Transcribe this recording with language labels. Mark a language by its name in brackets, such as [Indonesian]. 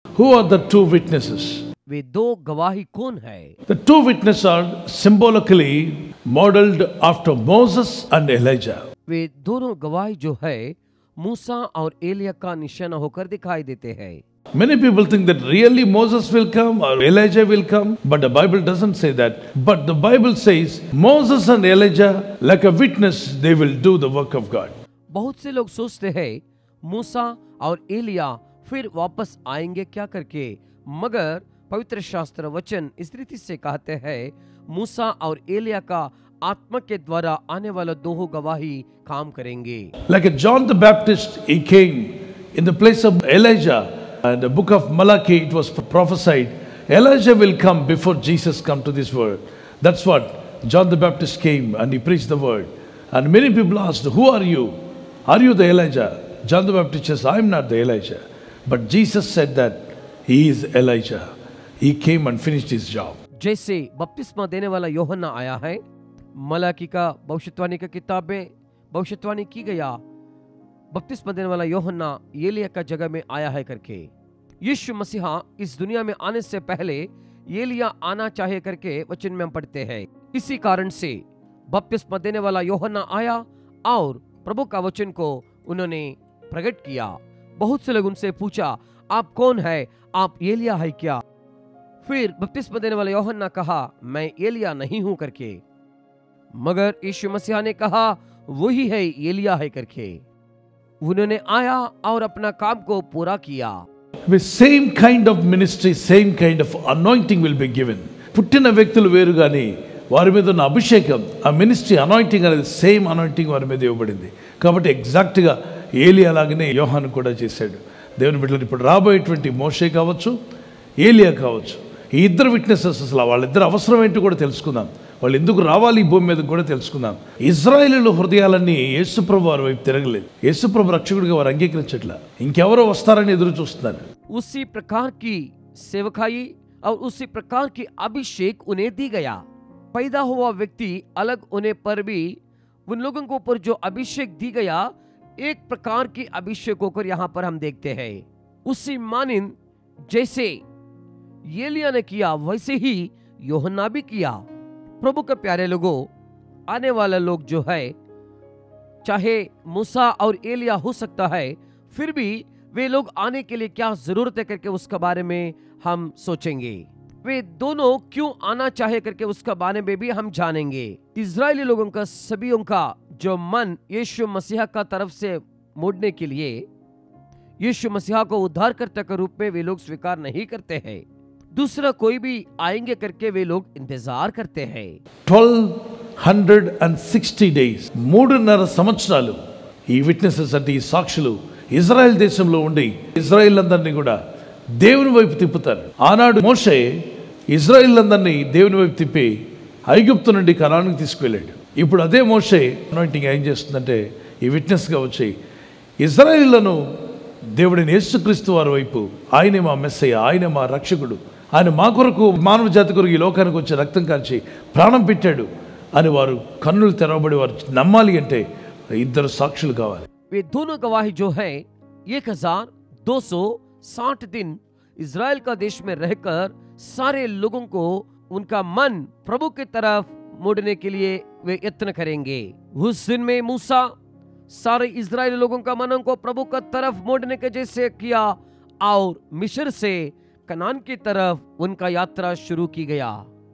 [English] Who are the two witnesses? [Hindi] वे दो गवाही कौन है? [English] The two witnesses are symbolically modeled after Moses and Elijah. [Hindi] वे दोनों गवाही जो है मूसा और एलिया का निशाना होकर दिखाई देते हैं। [English] Many people think that really Moses will come or Elijah will come, but the Bible doesn't say that. But the Bible says Moses and Elijah, like a witness, they will do the work of God. [Hindi] बहुत से लोग सोचते हैं मूसा और एलिया फिर वापस आएंगे क्या करके, मगर पवित्र शास्त्र वचन इस रीति से कहते हैं मूसा और एलिया का आत्मा के द्वारा आने वाला दो गवाही काम करेंगे। [English] Like John the Baptist, he came in the place of Elijah. In the book of Malachi, it was prophesied, Elijah will come before Jesus come to this world. That's what John the Baptist came and he preached the word. And many people asked, who are you? Are you the Elijah? John the Baptist says, I am not the Elijah. But Jesus said that he is Elijah. He came and finished his job. [Hindi] जैसे बपतिस्मा देने वाला यूहन्ना आया है, मलाकी का भविष्यवाणी का किताब में भविष्यवाणी की गया, बपतिस्मा देने वाला यूहन्ना एलिया का जगह में आया है करके। यीशु मसीहा इस दुनिया में आने से पहले एलिया आना चाहे करके वचन में हम पढ़ते हैं। इसी कारण से बपतिस्मा देने वाला यूहन्ना आया और प्रभु का वचन को उन्होंने प्रकट किया। बहुत से लोग उनसे पूछा, आप कौन है? आप एलिया है क्या? फिर बपतिस्मा देने वाला यूहन्ना कहा, मैं एलिया नहीं हूं करके, मगर यीशु मसीहा ने कहा वही है एलिया है करके। उन्होंने आया और अपना काम को पूरा किया। [English] With same kind of ministry, same kind of anointing will be given. [Telugu] పుట్టిన వ్యక్తులు వేరు గాని వారి మీద ఉన్న అభిషేకం, ఆ మినిస్ట్రీ అనాయింటింగ్ అనేది సేమ్ అనాయింటింగ్ వారి మీద ఇవ్వబడింది. కాబట్టి ఎగ్జాక్ట్ గా ఏలియా లాగానే యోహాను కూడా చేశాడు. దేవుని బిడ్డలు ఇప్పుడు రాబోయేటువంటి మోషే కావచ్చు, ఏలియా కావచ్చు, ఈ ఇద్దరు విట్నెసెస్ అసలు వాళ్ళిద్దరు అవసరం ఏంటో కూడా తెలుసుకుందాం. వాళ్ళు ఎందుకు రావాలి ఈ భూమి మీద కూడా తెలుసుకుందాం. ఇజ్రాయేలు హృదయాలన్నీ యేసుప్రభు వారి వైపు తిరగలేదు. యేసుప్రభు రక్షకుడిగా వారు అంగీకరించట్లా. ఇంకెవరో వస్తారని ఎదురు చూస్తున్నారు. [Hindi] उसी प्रकार की सेवकाई और उसी प्रकार की अभिषेक उन्हें दी गया। पैदा हुआ व्यक्ति अलग होने पर भी उन लोगों को ऊपर जो अभिषेक दी गया, एक प्रकार की अभिषेक होकर यहाँ पर हम देखते हैं। उसी मानिंद जैसे एलिया ने किया वैसे ही यूहन्ना भी किया। प्रभु के प्यारे लोगों, आने वाला लोग जो है चाहे मूसा और एलिया हो सकता है, फिर भी वे लोग आने के लिए क्या जरूरत है करके उसके बारे में हम सोचेंगे। वे दोनों क्यों आना चाहे करके उसका बारे में भी हम जानेंगे। इजरायली लोगों का सभी का जो मन यीशु मसीहा का तरफ से मोड़ने के लिए यीशु मसीहा को उद्धारकर्ता के रूप में वे लोग स्वीकार नहीं करते हैं। दूसरा कोई भी आएंगे करके वे लोग इंतजार करते हैं। [Telugu] 1260 days, 3.5 సంవత్సరాలు ఈ విట్నెసెస్ అంటే ఈ సాక్షులు ఇజ్రాయెల్ దేశంలో ఉండి ఇజ్రాయెల్ అందరినీ కూడా దేవుని వైపు తిప్పుతారు. ఆనాడు మోషే ఇజ్రాయెల్ అందరినీ దేవుని వైపు తిప్పి ఐగుప్తు నుండి కనానుకు తీసుకువెళ్ళాడు. ఇప్పుడు అదే మోషే అనాయింటింగ్ ఏం చేస్తుందంటే ఈ విట్నెస్గా వచ్చి ఇజ్రాయెళ్లను దేవుడిని యేసుక్రీస్తు వారి వైపు, ఆయనే మా మెస్సయ్య, ఆయనే మా రక్షకుడు, ఆయన మా కొరకు మానవ జాతి కొరకు ఈ లోకానికి వచ్చి రక్తం కాల్చి ప్రాణం పెట్టాడు అని వారు కన్నులు తెరవబడి వారు నమ్మాలి అంటే ఇద్దరు సాక్షులు కావాలి. [Hindi] वे दोनों गवाही जो है 1260 दिन इजराइल का देश में रहकर सारे लोगों को उनका मन प्रभु की तरफ मोड़ने के लिए वे यत्न करेंगे। उस दिन में मूसा सारे इजराइली लोगों का मनों को प्रभु का तरफ मोड़ने के जैसे किया और मिस्र से कनान की तरफ उनका यात्रा शुरू की गया।